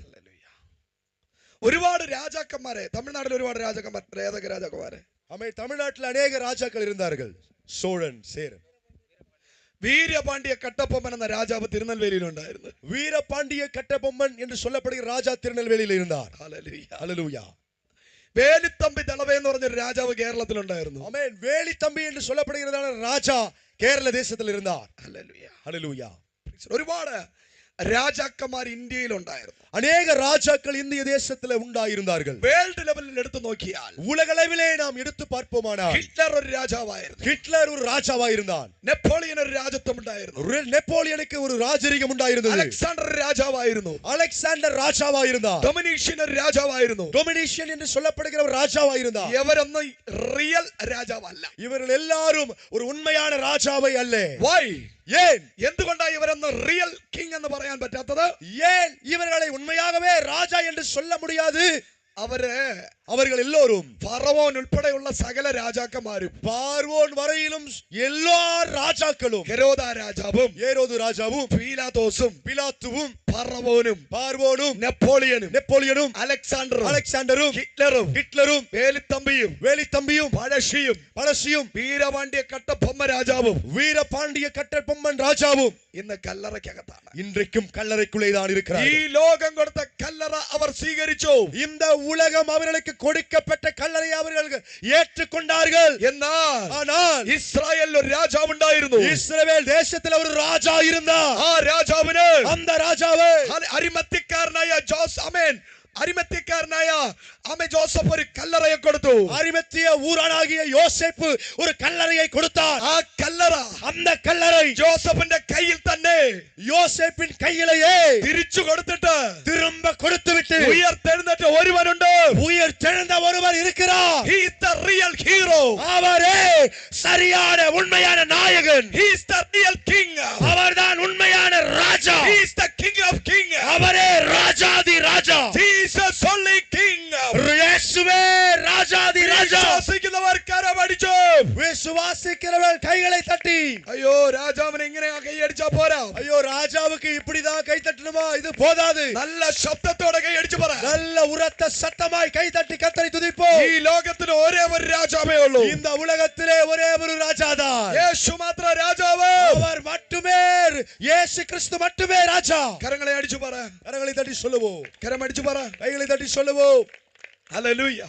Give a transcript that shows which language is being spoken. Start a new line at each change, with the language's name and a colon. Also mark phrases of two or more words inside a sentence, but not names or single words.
Malayalam: ഹല്ലേലൂയ. ഒരുപാട് രാജാക്കന്മാരെ, തമിഴ്നാട്ടിൽ ഒരുപാട് രാജാക്കന്മാർ, ഏതൊക്കെ രാജാക്കന്മാരെ?
Tamil: ஆமென். தமிழ்நாட்டில் அநேக ராஜாக்கள் இருந்தார்கள். சோழன், சேரன்.
Malayalam: വീരപാണ്ഡ്യ കട്ടപ്പൊമ്മൻ എന്ന രാജാവ് തിരുനെൽവേലിയിലുണ്ടായിരുന്നു.
Tamil: வீரபாண்டிய கட்டபொம்மன் என்று சொல்லப்படுகிற ராஜா திருநெல்வேலியில் இருந்தார்.
Malayalam: ഹല്ലേലൂയ.
Tamil: ஹalleluya.
Malayalam: വേലിത്തമ്പി ദളവ എന്ന് പറഞ്ഞൊരു രാജാവ് കേരളത്തിലുണ്ടായിരുന്നു.
Tamil: ஆமென். வேலித்தம்பி என்று சொல்லப்படுகிறதான ராஜா கேரள தேசத்தில் இருந்தார்.
Malayalam: ഹല്ലേലൂയ.
Tamil: ஹalleluya.
Malayalam: ഒരുപാട് രാജാക്കന്മാർ ഇന്ത്യയിലുണ്ടായിരുന്നു.
Tamil: அநேக ராஜாக்கள் இந்திய தேசத்தில் உண்டாயிருந்தார்கள்.
English: world level
Malayalam: എടുത്തു നോക്കിയാൽ
Tamil: உலகளவிலே நாம் எடுத்து பார்ப்போமானால்
Malayalam: ഹിറ്റ്ലർ ഒരു രാജാവായിരുന്നു.
Tamil: ஹிட்லர் ஒரு ராஜாவாயிருந்தான்.
Malayalam: നെപ്പോളിയൻ ഒരു രാജത്വം ഉണ്ടായിരുന്നു.
Tamil: நெப்போலியனுக்கு ஒரு ராஜரிகம் உண்டாயிருந்தது.
Malayalam: അലക്സാണ്ടർ ഒരു രാജാവായിരുന്നു.
Tamil: அலெக்சாண்டர் ராஜாவாயிருந்தான்.
Malayalam: ഡൊമിനീഷ്യൻ ഒരു രാജാവായിരുന്നു.
Tamil: டொமினிஷியன் என்று சொல்லப்படுகிற ஒரு ராஜாவாயிருந்தான்.
Malayalam: ഇവരൊന്നും റിയൽ രാജാവല്ല.
Tamil: இவர்கள் எல்லாரும் ஒரு உண்மையான ராஜாவை அல்ல.
Malayalam: വൈ?
Tamil: ஏன்?
Malayalam: എന്തുകൊണ്ടാണ് ഇവരൊന്നും
English: real king
Malayalam: എന്ന് പറയാൻ പറ്റാത്തത്?
Tamil: ஏன் இவர்களை உண்மையாகவே ராஜா என்று சொல்ல முடியாது? அவர்கள் எல்லோரும்
Malayalam: ഫറവോൻ ഉൾപ്പെടെയുള്ള സകല രാജാക്കന്മാരും,
Tamil: பார்வோன் வரையிலும் எல்லா ராஜாக்களும்,
Malayalam: ഹെരോദ രാജാവും,
Tamil: ஏரோது ராஜாவும்,
Malayalam: പീലാത്തോസും,
Tamil: பிலாத்துவும்,
Malayalam: ഫറവോനും
Tamil: பார்வோனும்
Malayalam: നെപ്പോളിയനും
Tamil: நெப்போலியனும்
Malayalam: അലക്സാണ്ടറും
Tamil: அலெக்சாண்டரும்
Malayalam: ഹിറ്റ്ലറും
Tamil: ஹிட்லரும்
Malayalam: വേലിത്തമ്പിയും
Tamil: வேலித்தம்பியும்
Malayalam: പഴശ്ശിയും
Tamil: பழசியும்
Malayalam: വീരപാണ്ഡ്യ കട്ടപ്പൊമ്മ രാജാവും
Tamil: வீரபாண்டிய கட்டபொம்மன் ராஜாவும்
Malayalam: ഇന്ന് കല്ലറയ്ക്കകത്താണ്.
Tamil: இன்றைக்கும் கல்லறைக்குள்ளே தான்
Malayalam: ഈ
Tamil: இருக்கிறார்கள்.
Malayalam: ലോകം കൊടുത്ത കല്ലറ അവർ സ്വീകരിച്ചു.
Tamil: இந்த உலகம் அவர்களுக்கு கொடுக்கப்பட்ட கல்லறை அவர்கள் ஏற்றுக்கொண்டார்கள்.
Malayalam: എന്നാൽ
Tamil: ஆனால்
Malayalam: ഇസ്രായേലിൽ ഒരു രാജാവ് ഉണ്ടായിരുന്നു.
Tamil: இஸ்ரவேல் தேசத்தில் ஒரு ராஜா இருந்தார்.
Malayalam: ആ രാജാവിന്
Tamil: அந்த ராஜாவை
Malayalam: അരിമത്തിക്കാരനായ അരിമത്തിക്കാരനായ ജോസഫ് ഒരു കല്ലറയെ കൊടുത്തു.
Tamil: அரிமத்திய ஊரானாகிய யோசேப்பு ஒரு கல்லறையை கொடுத்தார்.
Malayalam: ആ കല്ലറ
Tamil: அந்த கல்லறை
Malayalam: ജോസഫിന്റെ കയ്യിൽ തന്നെ
Tamil: யோசேப்பின் கையிலேயே
Malayalam: തിരിച്ചു കൊടുത്തിട്ട്
Tamil: திரும்ப கொடுத்துவிட்டு
Malayalam: ഉയർത്തെഴുന്നേറ്റ ഒരുവനുണ്ട്.
Tamil: உயிர் தெழுந்த ஒருவர் இருக்கிறார்.
English: He is the real hero.
Tamil: அவரே சரியான உண்மையான நாயகன்.
English: He is the real king.
Tamil: அவர்தான் உண்மையான ராஜா.
English: He is the king of king.
Tamil: அவரே ராஜாதி ராஜா.
English: Jesus only king.
Tamil: இயேசுவே ராஜாதி ராஜா.
Malayalam: വിശ്വസിക്കുന്നവർ കരമടിച്ചു.
Tamil: விசுவாசிக்கிறவர்கள் கைகளை தட்டி.
Malayalam: അയ്യോ രാജാവിനെ ഇങ്ങനെ കൈയടിച്ചാ പോരാ.
Tamil: ஐயோ ராஜாவுக்கு இப்படிதான் கை தட்டணுமா? இது போதாது.
Malayalam: നല്ല ശബ്ദത്തോടെ കൈയടിച്ചു പറ.
Tamil: நல்ல உரத்த சத்தமாய் கை தட்டி கர்த்தரை துதிப்போம்.
Malayalam: ഈ ലോകത്തിന് ഒരേ ഒരു രാജാവേ ഉള്ളൂ.
Tamil: இந்த உலகத்திலே ஒரே ஒரு ராஜாதான்.
Malayalam: യേശു മാത്രം രാജാവ്.
Tamil: அவர் மட்டுமே, இயேசு கிறிஸ்து மட்டுமே ராஜா.
Malayalam: കരങ്ങളെ അടിച്ചു പറ.
Tamil: கரங்களை தட்டி சொல்லுவோம்.
Malayalam: കരമടിച്ചു പറ.
Tamil: கைகளை தட்டி சொல்லுவோம்.
Malayalam: ഹല്ലേലൂയ.